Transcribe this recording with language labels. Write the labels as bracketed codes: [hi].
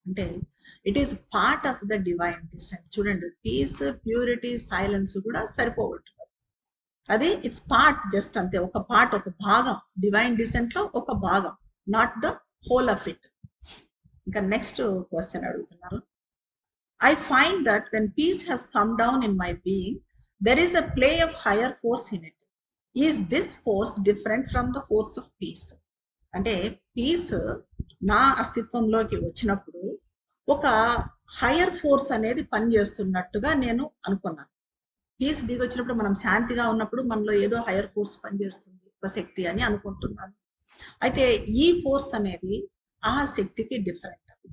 [en] అంటే it is part of the divine descent. [te] చూడండి, piece, purity, silence కూడా సరిపోగొట్టున్నారు. అది [en] it's part, just [te] అంతే, ఒక పార్ట్, ఒక భాగం. డివైన్ డిసెంట్ లో ఒక భాగం, [en] Not the whole of it. [te] ఇంకా నెక్స్ట్ క్వశ్చన్ అడుగుతున్నారు. [en] I find that when peace has come down in my being, there is a play of higher force in it. Is this force different from the force of peace? [te] అంటే piece నా అస్తిత్వంలోకి వచ్చినప్పుడు ఒక higher force అనేది పనిచేస్తున్నట్టుగా నేను అనుకున్నాను. Piece దిగి వచ్చినప్పుడు, మనం శాంతిగా ఉన్నప్పుడు మనలో ఏదో హయ్యర్ ఫోర్స్ పనిచేస్తుంది, ఒక శక్తి అని అనుకుంటున్నాను. అయితే ఈ ఫోర్స్ అనేది ఆ శక్తికి డిఫరెంట్.